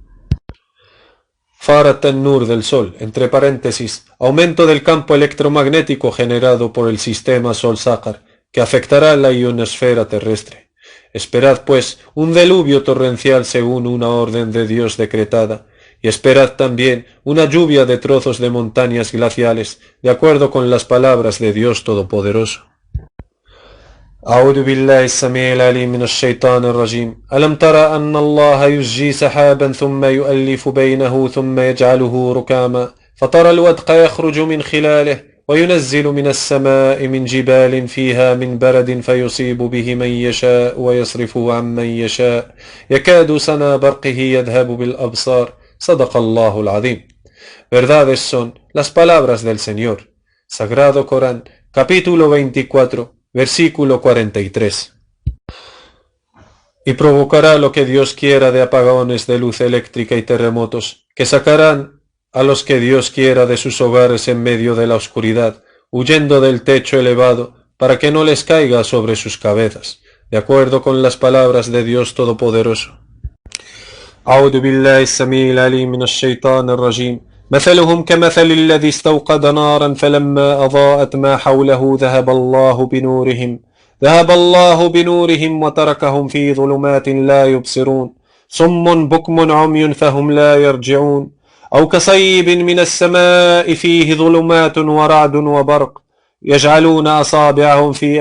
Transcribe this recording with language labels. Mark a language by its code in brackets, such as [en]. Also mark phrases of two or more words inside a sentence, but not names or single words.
[ar] فرط النور [es] del Sol, entre paréntesis, aumento del campo electromagnético generado por el sistema Sol-Saqar, que afectará la ionosfera terrestre. Esperad, pues, un diluvio torrencial según una orden de Dios decretada, y esperad también una lluvia de trozos de montañas glaciales, de acuerdo con las palabras de Dios Todopoderoso. [ar] أعوذ بالله السميع العليم من الشيطان الرجيم ألم ترى أن الله يزجي سحابا ثم يؤلف بينه ثم يجعله ركاما فترى الودق يخرج من خلاله وينزل من السماء من جبال فيها من برد فيصيب به من يشاء ويصرفه عن من يشاء يكاد سنا برقه يذهب بالأبصار صدق الله العظيم. [es] Verdades son las palabras del Señor. Sagrado Corán, capítulo 24, versículo 43. Y provocará lo que Dios quiera de apagones de luz eléctrica y terremotos, que sacarán a los que Dios quiera de sus hogares en medio de la oscuridad, huyendo del techo elevado, para que no les caiga sobre sus cabezas, de acuerdo con las palabras de Dios Todopoderoso. [ar] أعوذ بالله السميع العليم من الشيطان الرجيم. مثلهم كمثل الذي استوقد نارا فلما أضاءت ما حوله ذهب الله بنورهم وتركهم في ظلمات لا يبصرون صم بكم عمي فهم لا يرجعون أو كصيب من السماء فيه ظلمات ورعد وبرق يجعلون أصابعهم في